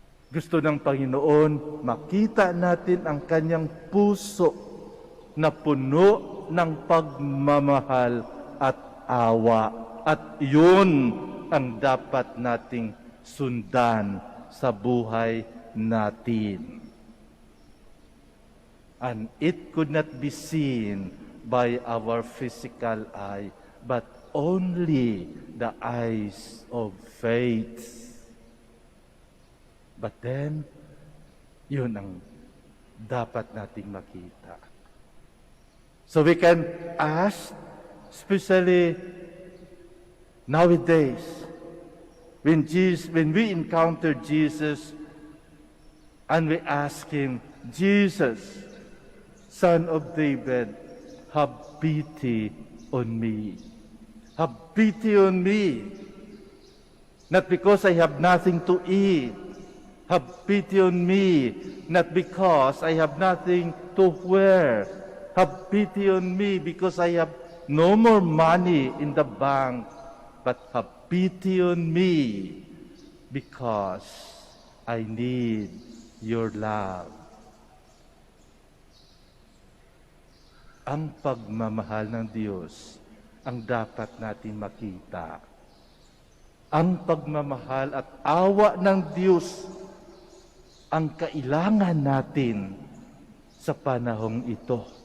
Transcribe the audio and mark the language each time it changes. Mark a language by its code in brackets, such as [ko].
[tl] Gusto ng Panginoon makita natin ang kanyang puso na puno ng pagmamahal at awa. At yun ang dapat nating sundan sa buhay natin. [en] And it could not be seen by our physical eye, but only the eyes of faith. But then, [tl] yun ang dapat nating makita. [en] So we can ask, especially nowadays, when we encounter Jesus and we ask Him, Jesus, Son of David, have pity on me. Have pity on me. Not because I have nothing to eat. Have pity on me. Not because I have nothing to wear. Have pity on me because I have no more money in the bank. But have pity on me because I need your love. [tl] Ang pagmamahal ng Diyos ang dapat natin makita. Ang pagmamahal at awa ng Diyos ang kailangan natin sa panahong ito.